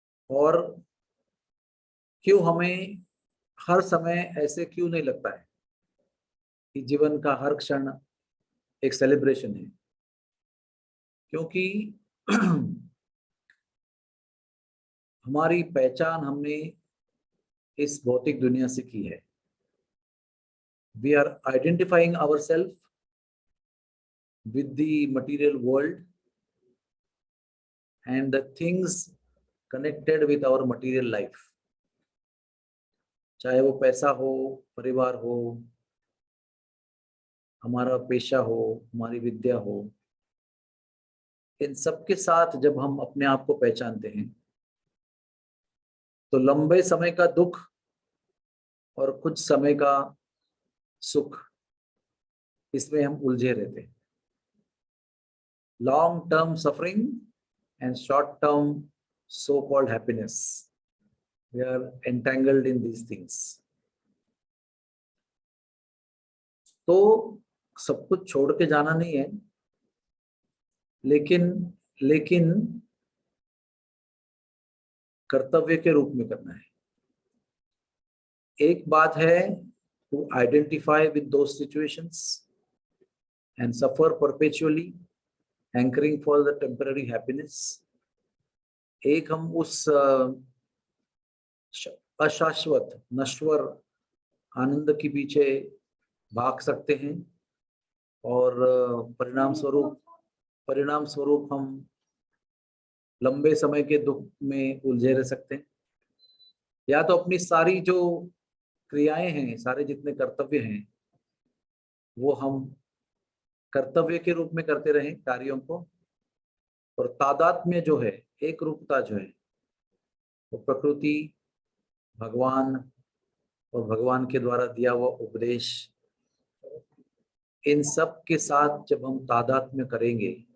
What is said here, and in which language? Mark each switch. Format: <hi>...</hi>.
<hi>और क्यों हमें हर समय ऐसे क्यों नहीं लगता है कि जीवन का हर क्षण एक सेलिब्रेशन है? क्योंकि हमारी पहचान हमने इस भौतिक दुनिया से की है।</hi> <en>We are identifying ourselves with the material world and the things connected with our material life.</en> <hi>चाहे वो पैसा हो, परिवार हो, हमारा पेशा हो, हमारी विद्या हो, इन सब के साथ जब हम अपने आप को पहचानते हैं तो लंबे समय का दुख और कुछ समय का सुख, इसमें हम उलझे रहते हैं।</hi> <en>Long term suffering and short term so called happiness, we are entangled in these things.</en> <hi>तो सब कुछ छोड़ के जाना नहीं है, लेकिन कर्तव्य के रूप में करना है। एक बात है</hi> <en>to identify with those situations and suffer perpetually, hankering for the temporary happiness.</en> <hi>एक हम उस अशाश्वत नश्वर आनंद के पीछे भाग सकते हैं और परिणाम स्वरूप हम लंबे समय के दुख में उलझे रह सकते हैं, या तो अपनी सारी जो क्रियाएं हैं, सारे जितने कर्तव्य हैं, वो हम कर्तव्य के रूप में करते रहें कार्यों को, और तादात्म्य जो है, एक रूपता जो है, वो प्रकृति, भगवान और भगवान के द्वारा दिया हुआ उपदेश, इन सब के साथ जब हम तादात्म्य करेंगे</hi>